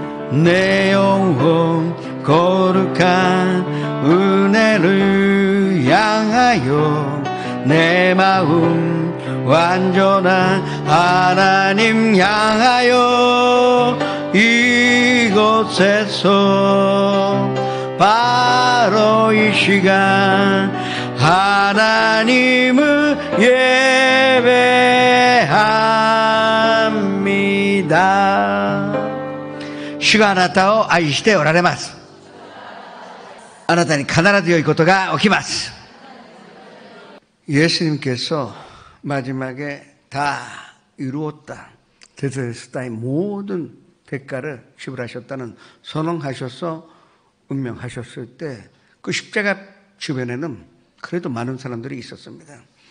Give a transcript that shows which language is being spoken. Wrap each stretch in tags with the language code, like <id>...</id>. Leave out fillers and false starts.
<ko>내 영혼 거룩한 은혜를 향하여 내 마음 완전한 하나님 향하여 이곳에서 바로 이 시간 하나님을 예배합니다.</ko> <ja>主があなたを愛しておられます。あなたに必ず良いことが起きます。</ja> <ko>예수님께서 마지막에 다 이루었다. 대소에스다의 모든 대가를 지불하셨다는 선언하셔서 운명하셨을 때 그 십자가 주변에는 그래도 많은 사람들이 있었습니다.</ko>